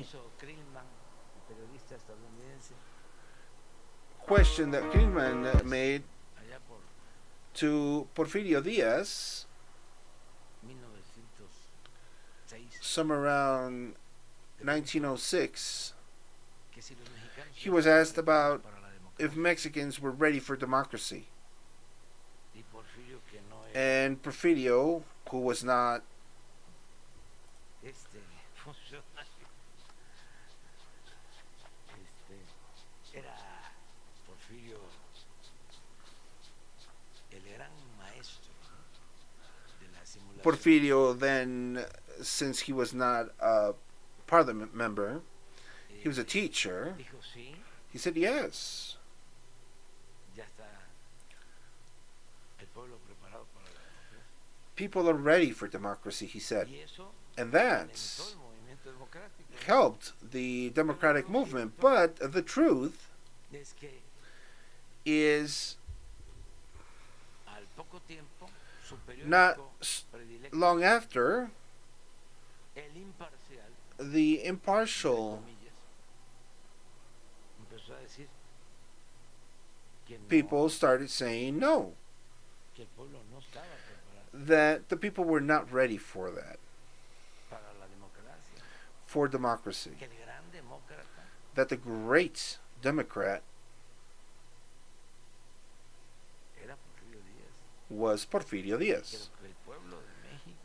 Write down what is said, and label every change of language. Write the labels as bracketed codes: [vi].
[es] hizo Krillman, el periodista estadounidense, [en] question that Friedman made [es] allá por [en] to Porfirio Diaz [es] 1906, [en] somewhere around 1906. [es] que si los mexicanos [en] He was asked about [es] para la [en] if [es] democracia, [en] Mexicans were ready for democracy. [es] y Porfirio que no era [en] And Porfirio, who was not [es] funcionario, era Porfirio el gran maestro, ¿no?, de la simulación. [en] Porfirio, then, since he was not a parliament member, he was a teacher. [es] Dijo sí, [en] He said yes. [es] ya está el pueblo preparado para la democracia. [en] People are ready for democracy, he said. [es] Y eso [en] And [es] alimentó [en] that [es] el movimiento democrático. [en] helped the democratic movement. But the truth [es] Es que [en] is [es] al poco tiempo su [en] not [es] periódico predilecto, [en] long after, [es] El Imparcial, [en] the [es] entre [en] impartial [es] comillas, empezó a decir que no, [en] people started saying no, [es] que el pueblo no estaba preparado [en] that the people were not ready for that, [es] para la democracia, [en] for democracy, [es] que el gran demócrata [en] that the great Democrat [es] era Porfirio Díaz, [en] was Porfirio [es] que [en] Diaz, [es] el pueblo de México